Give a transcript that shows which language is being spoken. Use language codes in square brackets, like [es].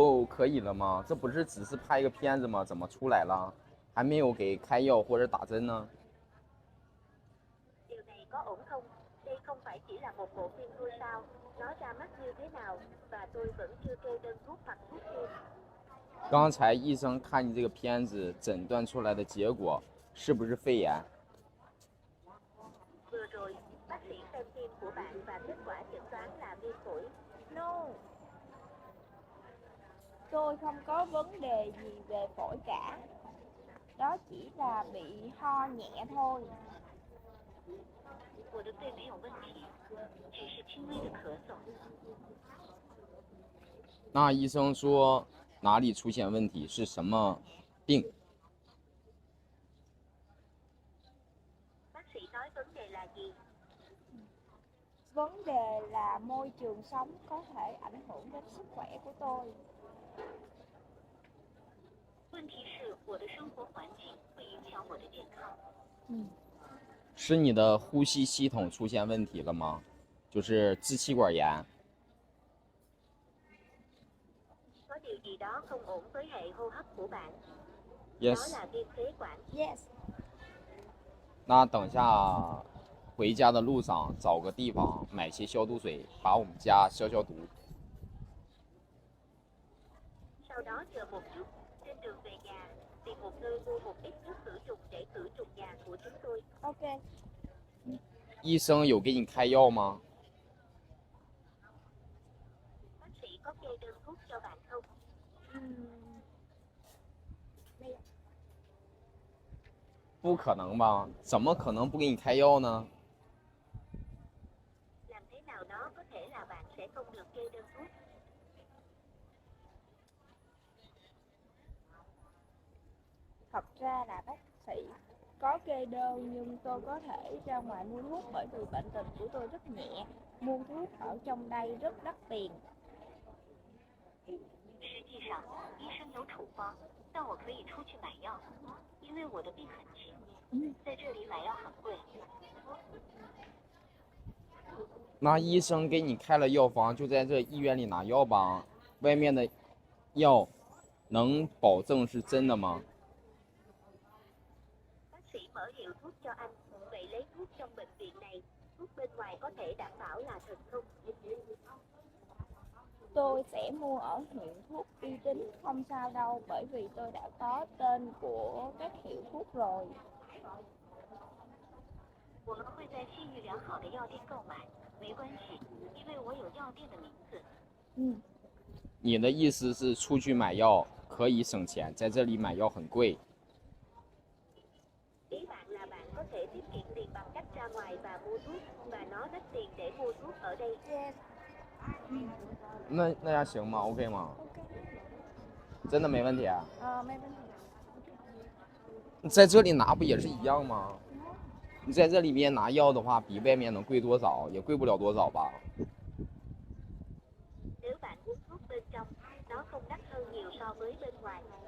[zh] 可以了吗？这不是只是拍一个片子吗？怎么出来了？还没有给开药或者打针呢？ [vi] Điều này có ổn không? Đây không phải chỉ là một bộ phim thôi sao? Nó ra mắt như thế nào? Và tôi vẫn chưa kê đơn thuốc hoặc thuốc thêm. [zh] 刚才医生看你这个片子诊断出来的结果是不是肺炎？ [vi] Vừa rồi, bác sĩ xem phim của bạn và kết quả chẩn đoán là viêm phổi. [en] No. [vi] Tôi không có vấn đề gì về phổi cả. Đó chỉ là bị ho nhẹ thôi. [zh] 我的肺没有问题，只是轻微的咳嗽。那医生说哪里出现问题？是什么病？ [vi] Bác sĩ nói vấn đề là gì? Vấn đề là môi trường sống có thể ảnh hưởng đến sức khỏe của tôi. [zh] 问题是我的生活环境会影响我的健康。是你的呼吸系统出现问题了吗？就是支气管炎。 [vi] Có điều gì đó không ổn với hệ hô hấp của bạn. Đó [en] Yes。 [vi] là viêm phế quản. [en] Yes. [zh] 那等下回家的路上找个地方买些消毒水，把我们家消毒。 [vi] Sau đó chờ một chút, trên đường về nhà, tìm một nơi mua một ít nước khử trùng để khử trùng nhà của chúng tôi. [en] Ok. [zh] 医生有给你开药吗？ [vi] Bác sĩ có kê đơn thuốc cho bạn không? Đây. [zh] 不可能吧？怎么可能不给你开药呢？ [vi] Làm thế nào đó có thể là bạn sẽ không được kê đơn thuốc. Thật ra là bác sĩ có kê đơn nhưng tôi có thể ra ngoài mua thuốc bởi vì bệnh tình của tôi rất nhẹ. Mua thuốc ở trong đây rất đắt tiền. [zh] 实际上，医生有处方，但我可以出去买药，因为我的病很轻，在这里买药很贵。那医生给你开了药方，就在这医院里拿药吧。外面的药能保证是真的吗？ [vi] Bác sĩ mở hiệu thuốc cho anh, vậy lấy thuốc trong bệnh viện này, thuốc bên ngoài có thể đảm bảo là thật không? Tôi sẽ mua ở hiệu thuốc uy tín, không sao đâu bởi vì tôi đã có tên của các hiệu thuốc rồi. [zh] 我们会在信誉良好的药店购买，没关系，因为我有药店的名字。你的意思是出去买药可以省钱，在这里买药很贵。 [vi] Ý bạn là bạn có thể tiết kiệm tiền bằng cách ra ngoài và mua thuốc, và nó đắt tiền để mua thuốc ở đây. [en] Yes. [zh] 那样行吗 ？OK 吗？ [en] Ok. [zh] 真的没问题啊？没问题。在这里拿不也是一样吗？你在这里面拿药的话，比外面能贵多少？也贵不了多少吧？ [vi] Nếu bạn uống thuốc bên trong, nó không đắt hơn nhiều so với bên ngoài.